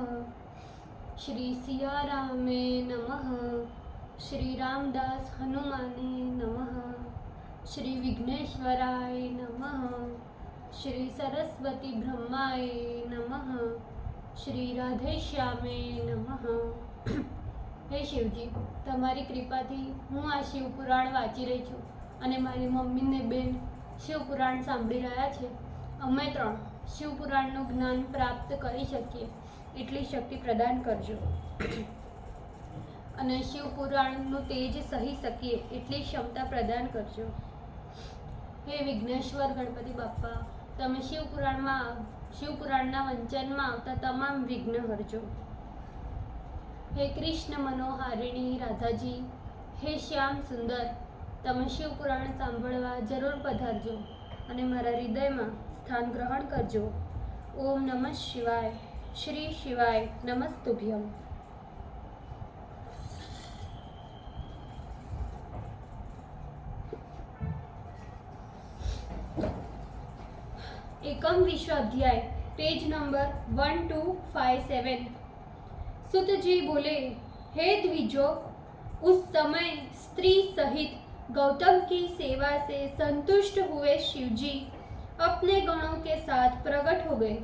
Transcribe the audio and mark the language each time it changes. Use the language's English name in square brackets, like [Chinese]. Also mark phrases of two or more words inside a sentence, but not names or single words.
[Sanskrit] श्री सियारामे नमः। श्री रामदास हनुमाने नमः। श्री विघ्नेश्वराय नमः। श्री सरस्वती ब्रह्माय नमः। श्री राधेश्यामे नमः। [Gujarati] हे शिवजी, તમારી કૃપાથી હું આ શિવપુરાણ વાંચી રહી છું અને મારી મમ્મી ને બેન શિવપુરાણ સાંભળી રહ્યા છે. અમે ત્રણ શિવપુરાણનું જ્ઞાન પ્રાપ્ત કરી શકીએ એટલી શક્તિ પ્રદાન કરજો અને શિવપુરાણનું તેજ સહી શકીએ એટલી ક્ષમતા પ્રદાન કરજો. હે વિઘ્નેશ્વર ગણપતિ બાપ્પા, તમે શિવપુરાણના વંચનમાં આવતા તમામ વિઘ્ન હરજો. [Hindi] हे कृष्ण मनोहारिणी राधाजी, हे श्याम सुंदर, [Gujarati] તમે શિવપુરાણ સાંભળવા જરૂર પધારજો અને મારા હૃદયમાં સ્થાન ગ્રહણ કરજો. [Sanskrit] ઓમ નમઃ શિવાય શ્રી શિવાય નમસ્તુભ્યમ. [Hindi] एकम विश्व अध्याय पेज नंबर 1257. सुत जी बोले, हे द्विजो, उस समय स्त्री सहित गौतम की सेवा से संतुष्ट हुए शिवजी अपने गणों के साथ प्रकट हो गए.